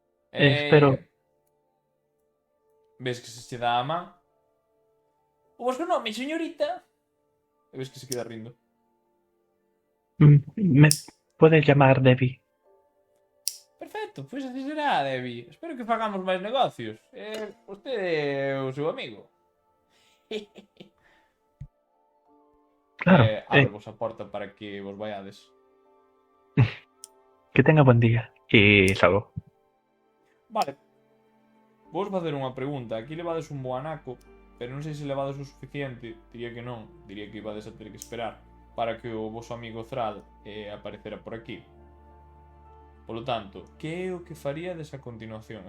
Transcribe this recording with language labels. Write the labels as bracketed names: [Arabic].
[Galician] Espero. Ves que se dá a man. O vos no, [Spanish] mi señorita. [Galician] E ves que se queda rindo. [Spanish] Me puedes llamar Debbie. [Galician] Perfecto, pois así será, Debbie. Espero que fagamos máis negocios. Usted é o seu amigo. Claro. Abro-vos a porta para que vos vaiades. [Spanish] Que tenga buen día. Y salgo. [Galician] Vale. Vos facer unha pregunta. Aquí levades un bo anaco, pero non sei se levades o suficiente. Diría que non. Diría que ibades a ter que esperar para que o voso amigo Thrall aparecera por aquí. Polo tanto, que é o que faríades a continuación?